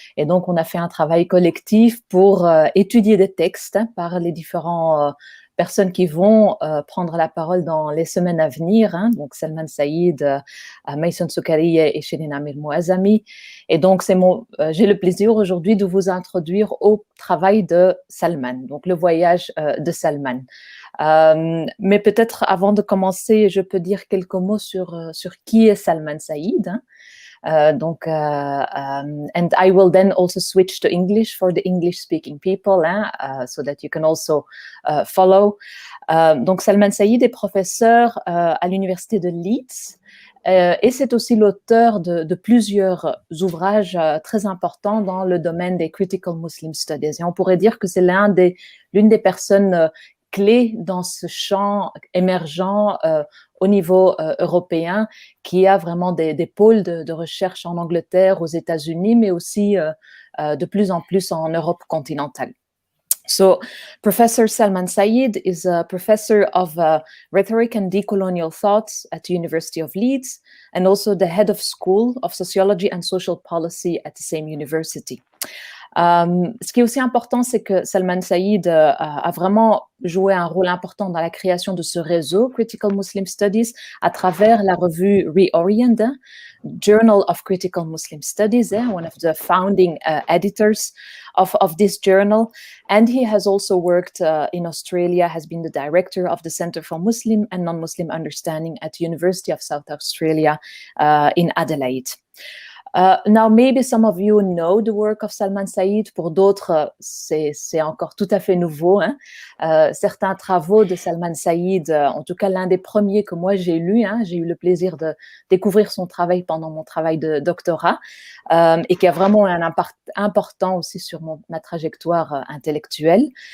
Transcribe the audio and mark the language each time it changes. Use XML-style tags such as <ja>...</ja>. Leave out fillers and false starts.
<fr>Et donc, on a fait un travail collectif pour étudier des textes hein, par les différents personnes qui vont prendre la parole dans les semaines à venir, hein, donc Salman Saïd, Maïson Soukari et Shirin Amir Mouazami. Et donc, j'ai le plaisir aujourd'hui de vous introduire au travail de Salman, donc le voyage de Salman. Mais peut-être avant de commencer, je peux dire quelques mots sur qui est Salman Saïd. Hein.</fr> <en>And I will then also switch to English for the English-speaking people, hein, so that you can also follow.</en> <fr>Donc, Salman Saïd est professeur à l'université de Leeds. Et c'est aussi l'auteur de plusieurs ouvrages très importants dans le domaine des Critical Muslim Studies. Et on pourrait dire que c'est l'une des personnes clés dans ce champ émergent au niveau européen, qui a vraiment des pôles de recherche en Angleterre, aux États-Unis, mais aussi de plus en plus en Europe continentale.</fr> <en>So, Professor Salman Saïd is a professor of rhetoric and decolonial thoughts at the University of Leeds, and also the head of School of Sociology and Social Policy at the same university.</en> <fr>Ce qui est aussi important, c'est que Salman Saïd a vraiment joué un rôle important dans la création de ce réseau Critical Muslim Studies à travers la revue Reorient, Journal of Critical Muslim Studies,</fr> <en>one of the founding editors of this journal. And he has also worked in Australia, has been the director of the Center for Muslim and Non-Muslim Understanding at the University of South Australia in Adelaide. Now, maybe some of you know the work of Salman Saïd.</en> <fr>Pour d'autres, c'est encore tout à fait nouveau. Hein. Certains travaux de Salman Saïd, en tout cas l'un des premiers que moi j'ai lu, hein, j'ai eu le plaisir de découvrir son travail pendant mon travail de doctorat et qui a vraiment un impact important aussi sur ma trajectoire intellectuelle.</fr>